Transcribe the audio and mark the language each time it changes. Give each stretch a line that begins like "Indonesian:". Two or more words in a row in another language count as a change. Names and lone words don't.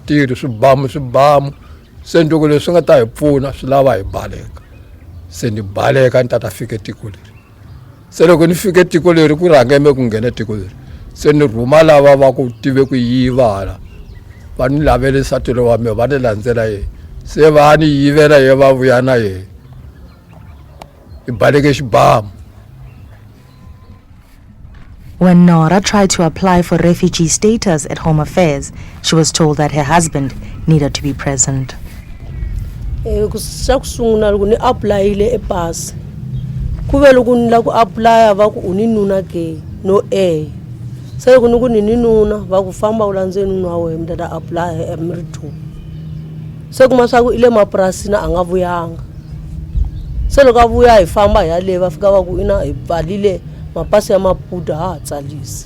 Tsonga: tirhi swibamu se ni loko leswi nga ta hi pfuna swi lava hi baleka se ni baleka ni ta fika tiko leri se loko ni fike tiko leri ku rhangeme ku nghena tiko leri se ni rhuma lava va ku tive ku yiva hala va ni lavele satelo wa me va ni landzela ye se va ni yivela ye va vuya na ye hi baleke xibamu.
English: When Nora tried to apply for refugee status at Home Affairs, she was told that her husband needed to be present.
Tsonga: Kusungula loko ni applyile e pass ku ve loko ni la ku apply va ku uni nuna ke no se loko ni ku ni nuna va ku famba u landzeni nuna wa wena ta apply emritu se kuma swa ku ile mapurasini a nga vuyanga se loko a vuya hi famba hi yale va fika va ku ina hi pfalile mapasi ya maputa ha tsalisi